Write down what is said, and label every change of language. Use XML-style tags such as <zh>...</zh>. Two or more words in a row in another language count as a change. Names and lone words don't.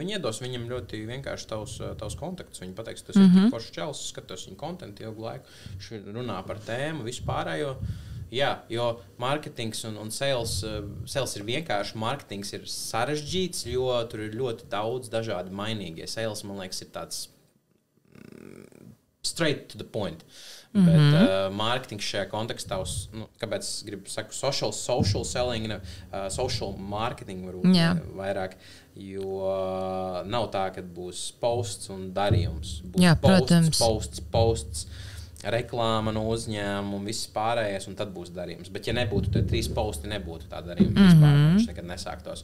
<lv>Viņi iedos viņam ļoti vienkārši tavus kontaktus. Viņi pateiks, tas ir foršs čels, skatos viņa kontentu ilgu laiku, viņš runā par tēmu, vispārējo. Jā, jo marketings un sales ir vienkārši, marketings ir sarežģīts, jo tur ir ļoti daudz dažādi mainīgie. Sales, man liekas, ir tāds</lv> <en>straight to the point.</en> <lv>Bet mārketings šajā kontekstā, kāpēc es gribu saku</lv> <en>social selling, social marketing</en> <lv>varbūt vairāk, jo nav tā, ka būs posts un darījums. Būs posts. reklāma no uzņēmuma, viss pārējais, un tad būs darījums. Bet, ja nebūtu tie 3 posti, nebūtu tā darījuma vispār, viņš nekad nesāktos.</lv>